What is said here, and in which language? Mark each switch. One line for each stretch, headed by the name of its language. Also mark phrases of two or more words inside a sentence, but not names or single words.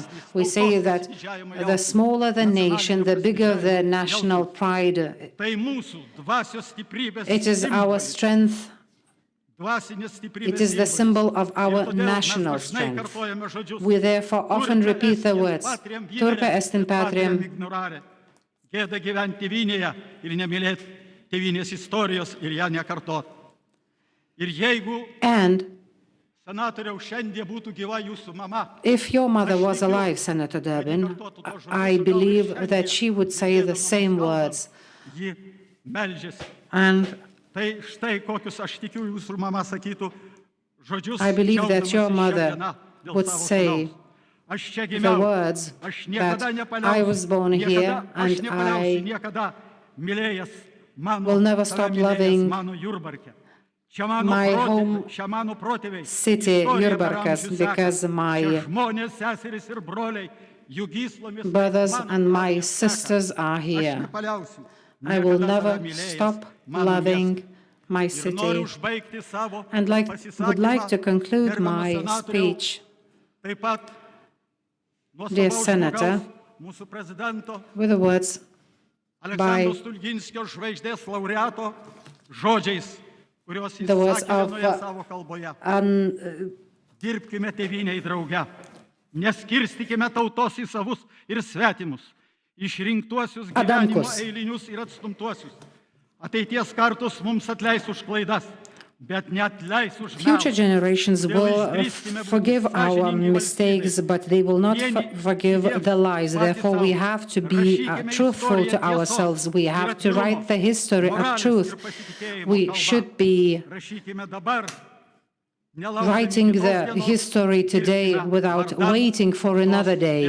English: We say that the smaller the nation, the bigger the national pride. It is our strength. It is the symbol of our national strength. We therefore often repeat the words,
Latin: Turpe est in patriam.
Lithuanian: Gėda gyventi tėvynėje ir nemylėti tėvynės istorijos ir ją nekartot. Ir jeigu senatoriau šiandien būtų gyva jūsų mama,
English: if your mother was alive, Senator Durbin, I believe that she would say the same words.
Lithuanian: ji meldžiasi.
English: And
Lithuanian: Tai štai kokius aš tikiu jūsų mama sakytų žodžius.
English: I believe that your mother would say the words that I was born here and I will never stop loving my home city, Jurbarkas, because my brothers and my sisters are here. I will never stop loving my city and would like to conclude my speech, dear Senator, with the words by
Lithuanian: Stulginskio žvaigždės laureato žodžiais, kuriuos jis sakė savo kalboje. Dirbkime tėvynei drauge, neskirstykime tautos į savus ir svetimus, išrinktuosius gyvenimo eilinius ir atstumtuosius. Ateities kartos mums atleis už klaidas.
English: Future generations will forgive our mistakes, but they will not forgive the lies. Therefore, we have to be truthful to ourselves. We have to write the history of truth. We should be writing the history today without waiting for another day.